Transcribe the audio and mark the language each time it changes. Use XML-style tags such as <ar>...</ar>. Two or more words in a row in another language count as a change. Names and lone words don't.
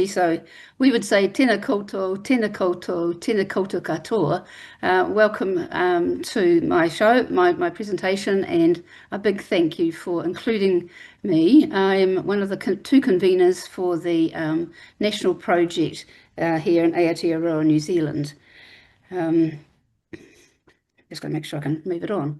<en>So we would say</en> <mi>tēnā koutou, tēnā koutou, tēnā koutou katoa.</mi> <en>Welcome to my show, my presentation, and a big thank you for including me. I am one of the two conveners for the national project here in Aotearoa, New Zealand. Just going to make sure I can move it on.</en>